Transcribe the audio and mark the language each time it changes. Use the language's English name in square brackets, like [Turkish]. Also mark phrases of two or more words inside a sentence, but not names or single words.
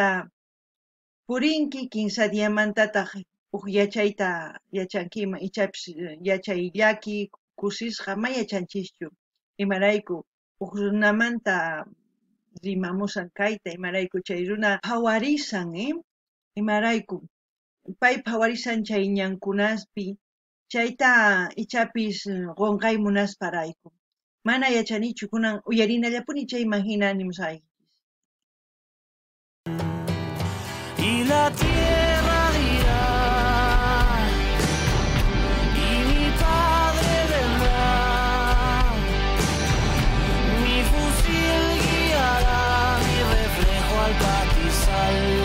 [Quechua] purinki kimsa diamantataq huk yachayta yachankiman ichapis yachayllaki kusisqa ma yachanchischu imarayku huk runamanta rimamusan kayta imarayku chay runa phawarisan imarayku pay phawarisan chay ñankunaspi chayta ichapis qonqay munasparayku mana yachanichu kunan uyarinallapuni chayman hina nimusayki. [Spanish] Y la tierra dirá, y mi padre vendrá, mi fusil guiará mi reflejo al pastizal.